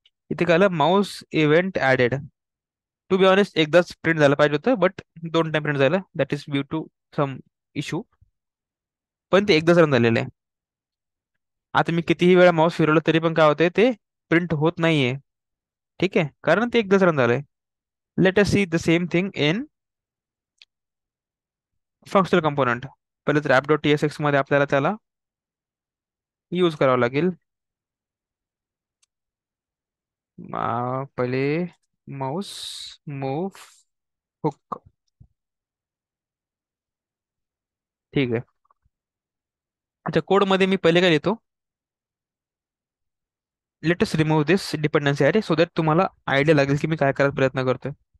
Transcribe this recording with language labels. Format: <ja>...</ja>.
<mr>इथे काय आलं, Mouse event added.</mr> <en>to be honest</en> <mr>एकदाच प्रिंट झालं पाहिजे होतं, बट दोन टाइम प्रिंट झालं,</mr> <en>That is due to some issue.</en> <mr>पण ते एकदाच रन झालेलं आहे. आता मी कितीही वेळा माऊस फिरवलं तरी पण काय होतंय, ते प्रिंट होत नाहीये. ठीक आहे, कारण ते एकदाच रन झालंय.</mr> <en>Let us see the same thing in functional component.</en> <mr>पहिले तर app.tsx मध्ये आपल्याला त्याला यूज करावं लागेल. पहिले माऊस मूव हुक. ठीक आहे. अच्छा, कोड मध्ये मी पहिले काय लिहितो,</mr> <en>let us remove this dependency</en> <mr>अरे,</mr> <en>so that</en> <mr>तुम्हाला आयडिया लागेल की मी काय करायचा प्रयत्न करतोय.</mr>